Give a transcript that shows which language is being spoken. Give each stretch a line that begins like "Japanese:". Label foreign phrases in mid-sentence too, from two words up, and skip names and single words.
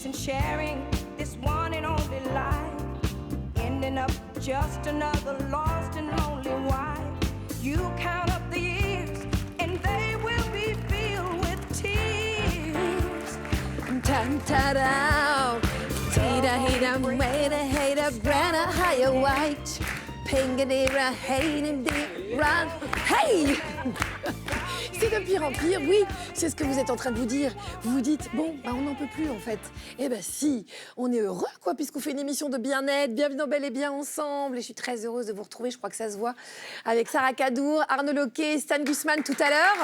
English: sharing this one and only life, ending up just another lost and lonely wife. You count up the years and they will be filled with tears. Tan-ta-da, tira-hira, maida-hira, brana, higher white, pingadira, hey-ni-di-ran, hey!
French: C'est de pire en pire, oui, c'est ce que vous êtes en train de vous dire. Vous vous dites, bon, bah on n'en peut plus en fait. Eh ben si, on est heureux quoi, puisqu'on fait une émission de bien-être, bienvenue dans Bel et Bien ensemble. Et je suis très heureuse de vous retrouver, je crois que ça se voit, avec Sarah Cadour, Arnaud Loquet, Stan Gusman tout à l'heure.